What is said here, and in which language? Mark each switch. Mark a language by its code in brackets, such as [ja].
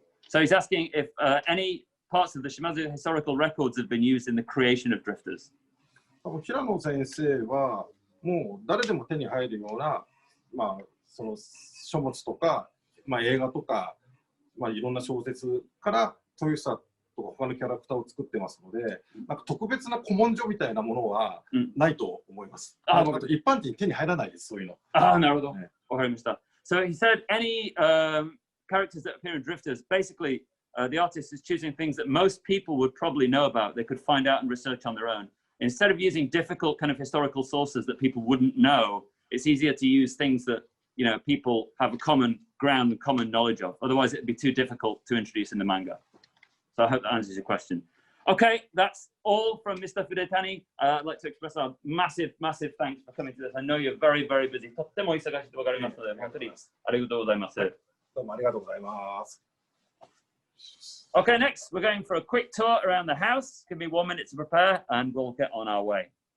[en] So he's asking if any parts of the Shimazu historical records have been used in the creation of Drifters. [ja] 平野先生はもう誰でも手に入るような、その書物とかまあ、映画とか、まあ、いろんな小説から豊久とか他のキャラクターを作ってますので、なんか特別な古文書みたいなものはないと思います。あと一般人手に入らないです、そういうの。なるほど。わかりました。 [en] So he said any characters that appear in Drifters, basically the artist is choosing things that most people would probably know about, they could find out and research on their own. Instead of using difficult kind of historical sources that people wouldn't know, it's easier to use things that, you know, people have a common ground and common knowledge of. Otherwise, it'd be too difficult to introduce in the manga. So I hope that answers your question. Okay, that's all from Mr. Fudetani. I'd like to express our massive, massive thanks for coming to this. I know you're very, very busy. [ja] とっても忙しいとわかりますので、本当にありがとうございます。どうもありがとうございます。 [en] Okay, next, we're going for a quick tour around the house. Give me 1 minute to prepare and we'll get on our way.